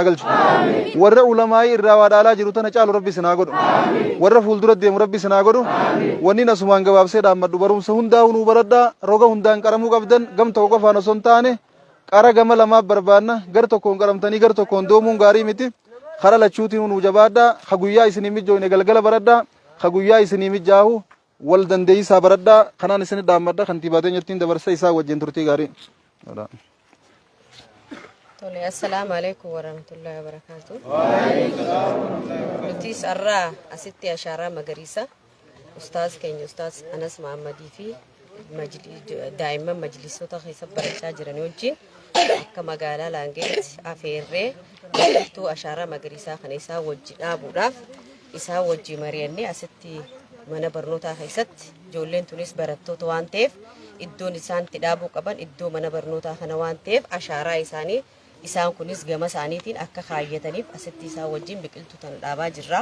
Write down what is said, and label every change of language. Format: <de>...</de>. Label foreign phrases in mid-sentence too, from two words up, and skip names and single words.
<om>galchu warra ulamaa'ii irraa waa dhaalaa jiru tana caalu rabbi sinaa godhu warra fuuldura deemu rabbi sinaa godhu wanni nasumaan gabaabsee dhaammadhu barumsa hundaa hunuu baradhaa roga hundaan qaramuu qabdan gam tokko qofaan osoo hin taane qara gama lamaaf barbaanna gar tokkoon qaramtanii gar tokkoon doomuun gaarii miti kara lachuutiin hunuu jabaadhaa ka guyyaa isinii mijjooyne galgala baradhaa ka guyyaa isinii mijjaahu wal dandeeysaa baradhaa kanaan isin dhaammadha kantiibaateen jettiin dabarsa isaa wajjin turtii gaarii.</om> <ar>Tole السلام عليكم ورحمة الله وبركاته.</ar> <om>Nuti sarraa asitti ashaaraa magariisa ustaaz keenya ustaaz Anas Muhammadii fi daa'imman majlisoota keessa barachaa jiran wajjin akka magaalaa Laangeetti afeerree biqiltuu ashaaraa magariisaa kana isaa wajji dhaabuudhaaf isaa wajji mari'annee asitti mana barnootaa keessatti ijoolleen tunis barattoota waan ta'eef iddoon isaan itti dhaabuu qaban iddoo mana barnootaa kana waan ta'eef ashaaraa isaanii isaan kunis gama isaaniitiin akka kaayyataniif asitti isaan wajjin biqiltuu tana dhaabaa jirra.</om>